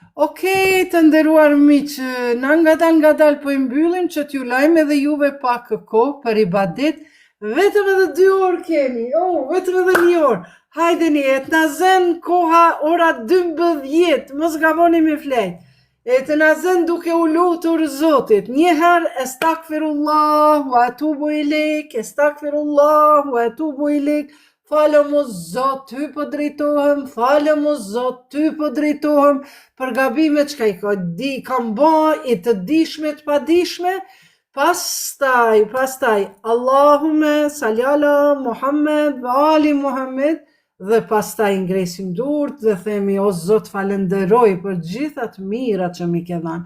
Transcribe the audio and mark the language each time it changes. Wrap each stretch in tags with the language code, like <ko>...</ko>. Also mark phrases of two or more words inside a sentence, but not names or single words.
<sq>Okej, të nderuar miq, na ngadalë po i mbyllim që t'ju lajmë edhe juve pak kohë për ibadet. Vetëm edhe 2 orë kemi. Vetëm edhe 1 orë. Hajdeni, të na zën koha ora 12, mos gaboni me flet. E të na zën duke u lutur Zotit. Një herë</sq> <ar>أستغفر الله وأتوب إليك, أستغفر الله وأتوب إليك.</ar> <sq>Falem o Zot, ty po drejtohem, falem o Zot, ty po drejtohem për gabimet që kam ba, i të dishme, të padishme. Pastaj,</sq> <ar>اللهم صل على محمد و آل محمد,</ar> <sq>dhe pastaj ngresim durt dhe themi, o Zot, falenderoj për gjithat mira që mi ke dhanë.</sq>